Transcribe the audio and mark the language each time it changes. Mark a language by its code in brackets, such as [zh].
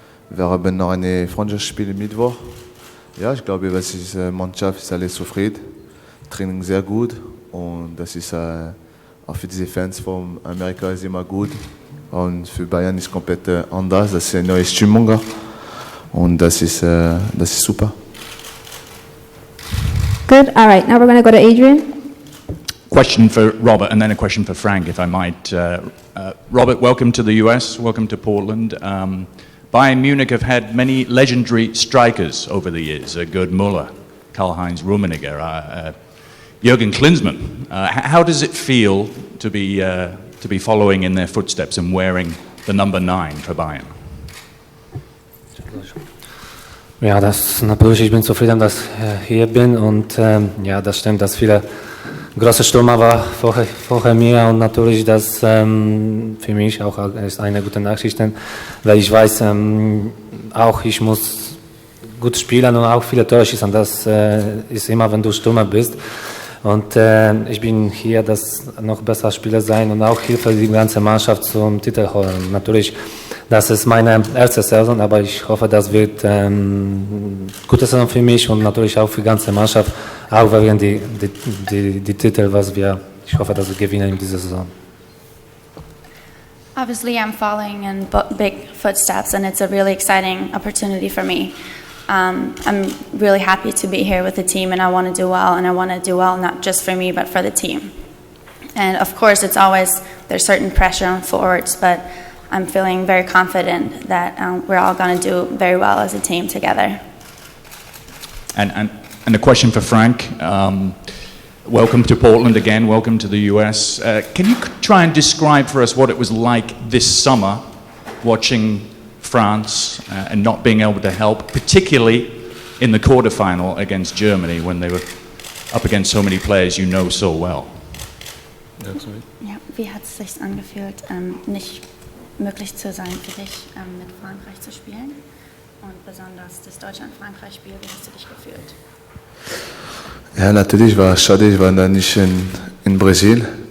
[de] Wir haben noch ein Freundschaftsspiel Mittwoch. Ja, ich glaube, die Mannschaft ist alle zufrieden, Training sehr gut und das ist auch für diese Fans von Amerika ist immer gut und für Bayern ist komplett anders. Das ist eine neue Stimmung und das ist super. [en] Good. All right. Now we're going to go to Adrian. Question for Robert and then a question for Frank, if I might. Robert, welcome to the US, welcome to Portland. Bayern Munich have had many legendary strikers over the years, Gerd Müller, Karl-Heinz Rummenigge, Jürgen Klinsmann. How does it feel to be following in their footsteps and wearing the number 9 for Bayern? [de] Ja, ich bin zufrieden, dass ich hier bin und ja, das stimmt, dass viele große Stürmer war vorher mir und natürlich das für mich auch ist eine gute Nachricht, weil ich weiß, auch ich muss gut spielen und auch viele Tore schießen, das ist immer, wenn du Stürmer bist und ich bin hier, dass noch besser Spieler sein und auch Hilfe die ganze Mannschaft zum Titel holen. Natürlich, das ist meine erste Saison, aber ich hoffe, das wird gute Saison für mich und natürlich auch für die ganze Mannschaft, auch wegen die Titel, ich hoffe, dass wir gewinnen in dieser Saison. [en] Obviously, I'm following in big footsteps, and it's a really exciting opportunity for me. I'm really happy to be here with the team, and I want to do well, and I want to do well not just for me, but for the team. And of course, there's certain pressure on forwards, but I'm feeling very confident that we're all going to do very well as a team together. And a question for Frank. Welcome to Portland again, welcome to the US. Can you try and describe for us what it was like this summer watching France and not being able to help, particularly in the quarterfinal against Germany when they were up against so many players you know so well? [de] Ja, wie hat es sich angefühlt, nicht möglich zu sein für dich, mit Frankreich zu spielen? Und besonders das Deutschland-Frankreich-Spiel, wie hast du dich gefühlt? Ja, natürlich war es schade, ich war da nicht in Brasilien.